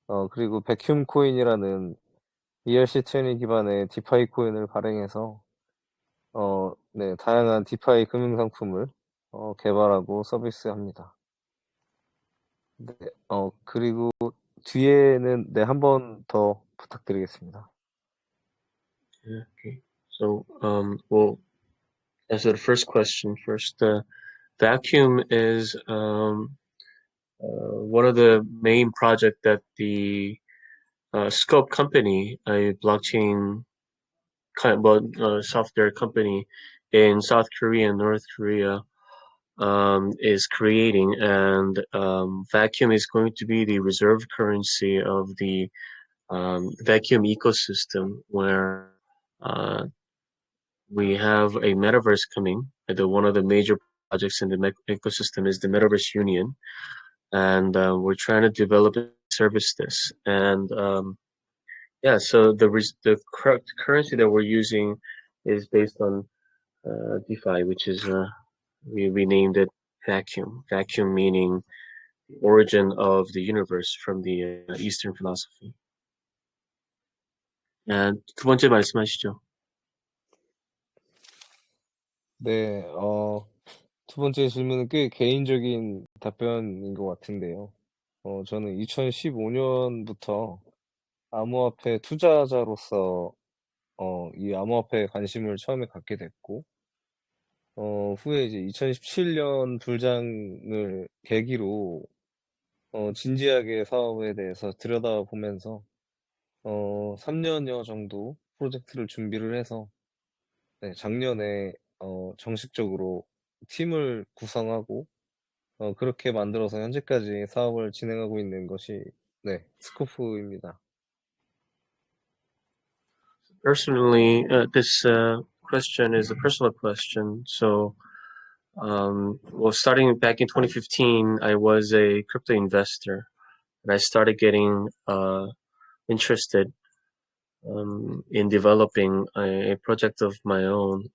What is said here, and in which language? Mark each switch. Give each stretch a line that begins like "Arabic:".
Korean: 그리고 백큐 코인이라는 ERC20 기반의 디파이 코인을 발행해서 다양한 디파이 금융 상품을 개발하고 서비스합니다. 네, 그리고 뒤에는 한 번 더 부탁드리겠습니다.
English: Okay. So, we'll answer the first question first. Vaccum is one of the main projects that the Scope company, a blockchain software company in South Korea and North Korea, is creating, and Vaccum is going to be the reserve currency of the Vaccum ecosystem, where we have a metaverse coming. One of the major projects in the ecosystem is the Metaverse Union, and we're trying to develop and service this. And so the currency that we're using is based on DeFi, which is we named it Vaccum. Vaccum meaning the origin of the universe from the Eastern philosophy.
Korean: And 두 번째 말씀하시죠. 네, 두 번째 질문은 꽤 개인적인 답변인 것 같은데요. 저는 2015년부터 암호화폐 투자자로서 이 암호화폐에 관심을 처음에 갖게 됐고, 후에 이제 2017년 불장을 계기로 진지하게 사업에 대해서 들여다보면서 3년여 정도 프로젝트를 준비를 해서 작년에 정식적으로 팀을 구성하고 그렇게 만들어서 현재까지 사업을 진행하고 있는 것이 스코프입니다.
English: Personally, this question is a personal question. So, starting back in 2015, I was a crypto investor, and I started getting interested in developing a project of my own.